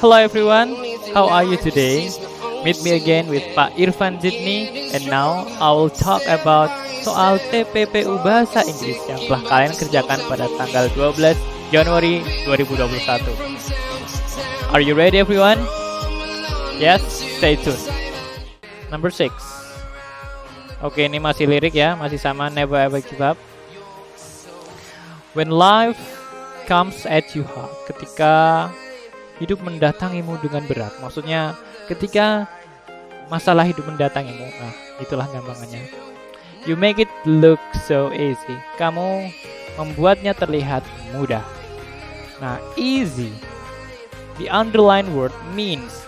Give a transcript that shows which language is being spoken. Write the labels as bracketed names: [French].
[English] Hello everyone, how are you today? Meet me again with Pak Irfan Jidni. And now I will talk about [Indonesian] soal TPPU Bahasa Inggris yang telah kalian kerjakan pada tanggal 12 Januari 2021. [English] Are you ready everyone? Yes, stay tuned. Number 6. [Indonesian] Oke, ini masih lirik ya, masih sama Never Ever Give Up. [English] When life comes at you hard, [Indonesian] ketika hidup mendatangimu dengan berat, maksudnya ketika masalah hidup mendatangimu, nah itulah gampangannya. [English] You make it look so easy, [Indonesian] kamu membuatnya terlihat mudah. [English] Nah, easy, the underline word means.